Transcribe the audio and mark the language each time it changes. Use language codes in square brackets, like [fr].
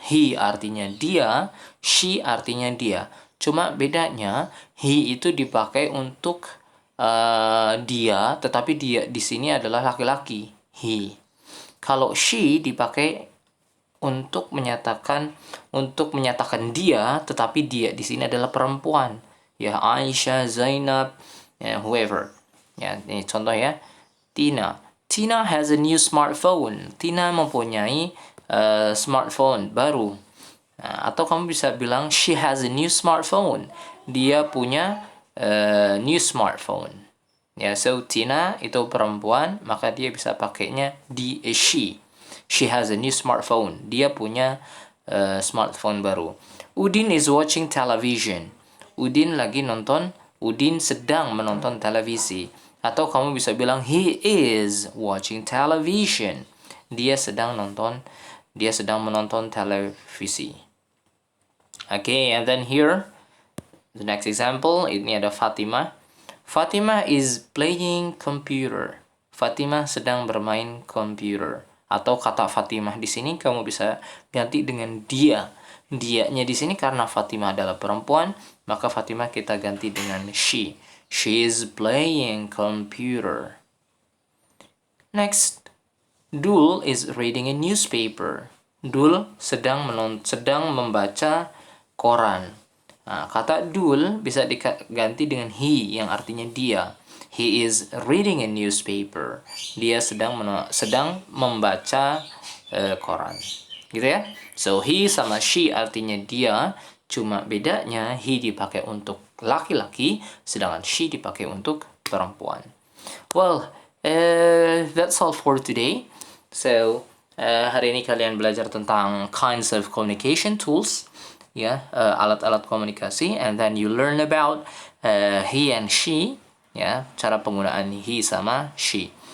[id] He artinya dia, she artinya dia. Cuma bedanya he itu dipakai untuk dia, tetapi dia di sini adalah laki-laki. He. Kalau she dipakai untuk menyatakan dia, tetapi dia di sini adalah perempuan. Ya, Aisyah, Zainab, ya, whoever. Ya, ini contoh ya. Tina. [en] Tina has a new smartphone. [id] Tina mempunyai smartphone baru. Nah, atau kamu bisa bilang [en] she has a new smartphone. [id] Dia punya [en] new smartphone. [id] Ya, so Tina itu perempuan, maka dia bisa pakainya she. [en] She has a new smartphone. [id] Dia punya smartphone baru. [en] Udin is watching television. [id] Udin sedang menonton televisi. Atau kamu bisa bilang [en] he is watching television. [id] Dia sedang menonton televisi. [en] Okay, and then here the next example, [id] ini ada Fatimah. [en] Fatimah is playing computer. [id] Fatimah sedang bermain komputer. Atau kata Fatimah di sini kamu bisa ganti dengan dia. Dianya di sini karena Fatimah adalah perempuan, maka Fatimah kita ganti dengan she. [en] She is playing computer. Next, Dul is reading a newspaper. [id] Dul sedang membaca koran. Nah, kata Dul bisa diganti dengan he yang artinya dia. [en] He is reading a newspaper. [id] Dia sedang membaca koran. Gitu ya. So he sama she artinya dia, cuma bedanya he dipakai untuk laki-laki sedangkan she dipakai untuk perempuan. [en] Well, that's all for today. [id] So, hari ini kalian belajar tentang [en] kinds of communication tools, [id] ya, alat-alat komunikasi, [en] and then you learn about he and she, [id] ya, cara penggunaan he sama she.